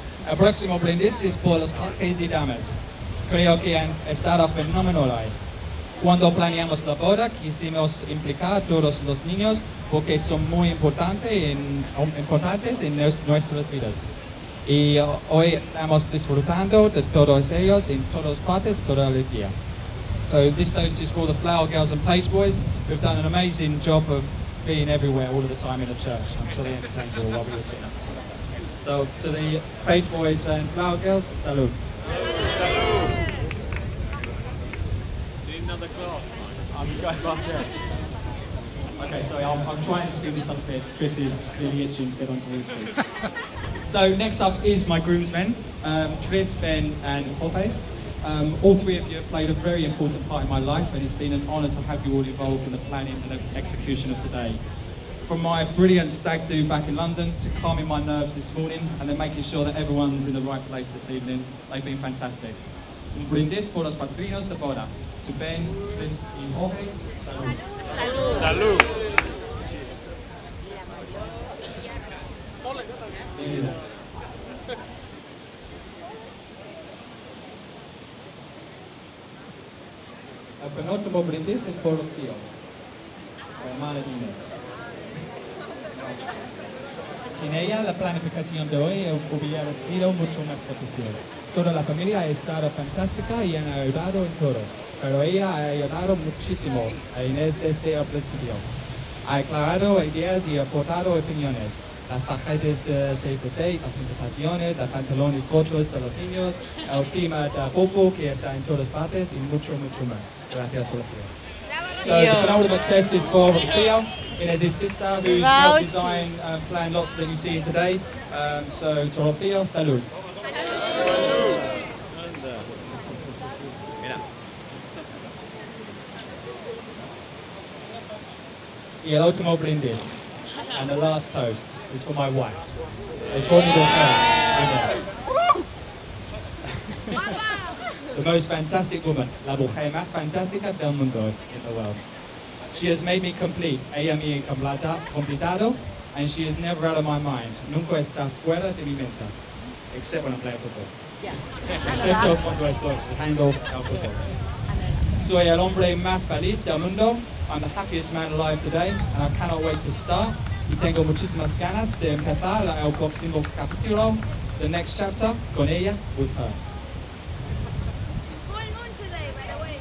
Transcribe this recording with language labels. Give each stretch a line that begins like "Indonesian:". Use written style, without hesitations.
Spanish: El próximo brindis es por los pajes y damas. Creo que han estado fenomenal hoy. Cuando planeamos la boda, quisimos implicar a todos los niños porque son muy importantes en nuestras vidas. Y hoy estamos disfrutando de todos ellos en todas partes, todo el día.
English: So this toast is for the Flower Girls and Page Boys, who've done an amazing job of being everywhere all of the time in the church. I'm sure they entertained you all while we were sitting. So to the Page Boys and Flower Girls, salud. Another class. I'm going back there. Okay, sorry, I'm trying to speed this up a bit. Chris is really itching to get onto his feet. So next up is my groomsmen, Chris, Ben and Jorge. All three of you have played a very important part in my life, and it's been an honour to have you all involved in the planning and the execution of today. From my brilliant stag do back in London to calming my nerves this morning and then making sure that everyone's in the right place this evening, they've been fantastic.
Spanish: Un brindis por los padrinos de boda.
English: To Ben, Chris y Jorge, salud.
Spanish: Salud. El penúltimo brindis es por Rocío, la hermana de Inés. Sin ella, la planificación de hoy hubiera sido mucho más difícil. Toda la familia ha estado fantástica y han ayudado en todo, pero ella ha ayudado muchísimo a Inés desde el principio. Ha aclarado ideas y aportado opiniones. Las tarjetas de CFT, las invitaciones, los pantalones cortos de los niños, el tema de popo que está en todas partes y mucho más. Gracias, Rocío.
English: So the penultimate test is for Rocío. Inés' his sister, who's helped design and plan lots that you see in today. So to Rocío, salud.
Spanish: Y el último brindis,
English: and the last toast, is for my wife.
Spanish: Es por mi mujer, Inés.
English: The most fantastic woman,
Spanish: la mujer más fantástica del mundo
English: in the world. She has made me complete,
Spanish: ella me ha completado,
English: and she is never out of my mind.
Spanish: Nunca está fuera de mi mente,
English: except when I'm playing football.
Spanish: Excepto cuando estoy jugando al fútbol. Soy el hombre más feliz del mundo.
English: I'm the happiest man alive today, and I cannot wait to start.
Spanish: Y tengo muchísimas ganas de empezar el próximo capítulo,
English: the next chapter,
Spanish: con ella,
English: with her. Full moon today, by the way.